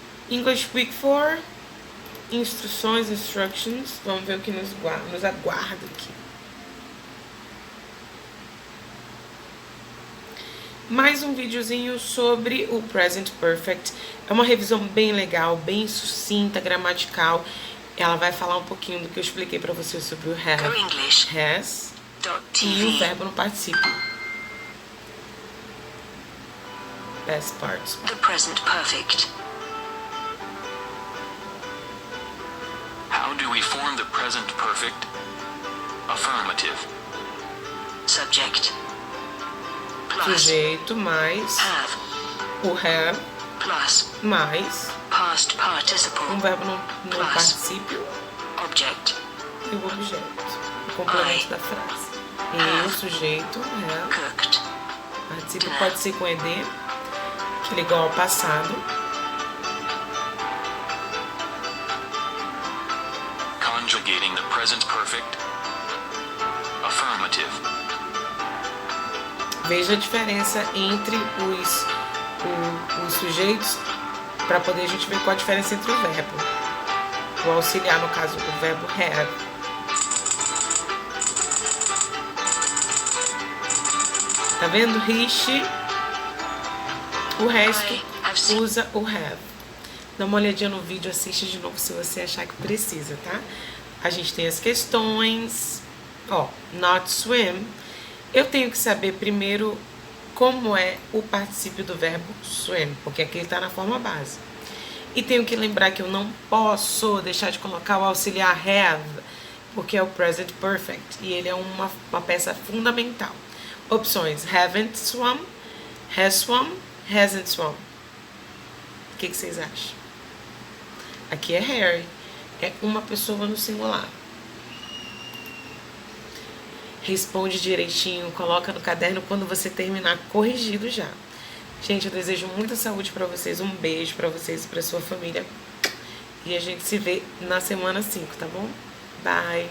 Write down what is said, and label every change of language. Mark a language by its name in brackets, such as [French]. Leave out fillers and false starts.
[English] English Week 4, instructions. [Portuguese] Vamos ver o que nos aguarda aqui. Mais um videozinho sobre o Present Perfect. É uma revisão bem legal, bem sucinta, gramatical. Ela vai falar um pouquinho do que eu expliquei pra vocês sobre o have, has e o verbo no particípio. [English] Past parts. The present perfect. How do we form the present perfect? Affirmative. Subject. Plus [Portuguese] Sujeito mais [English] have [Portuguese] o have [English] plus [Portuguese] mais [English] past participle [Portuguese] um verbo no [English] Plus. [Portuguese] particípio [English] object. [Portuguese] e o objeto. O complemento da frase. Eu, sujeito, have. [English] Cooked. [Portuguese] Particípio pode ser com ED, que ele é igual ao passado. [English] Conjugating the present perfect. Affirmative. [Portuguese] Veja a diferença entre os sujeitos, para poder a gente ver qual a diferença entre o verbo. O auxiliar, no caso, o verbo have. Tá vendo? He, she, o resto usa o have. Dá uma olhadinha no vídeo, assiste de novo se você achar que precisa, tá? A gente tem as questões. Ó, not swim. Eu tenho que saber primeiro como é o particípio do verbo swim, porque aqui ele tá na forma base. E tenho que lembrar que eu não posso deixar de colocar o auxiliar have, porque é o present perfect, e ele é uma peça fundamental. Opções: haven't swum, has swum, hasn't swum. O que vocês acham? Aqui é Harry, é uma pessoa no singular. Responde direitinho, coloca no caderno quando você terminar corrigido já. Gente, eu desejo muita saúde pra vocês, um beijo pra vocês e pra sua família. E a gente se vê na semana 5, tá bom? Bye!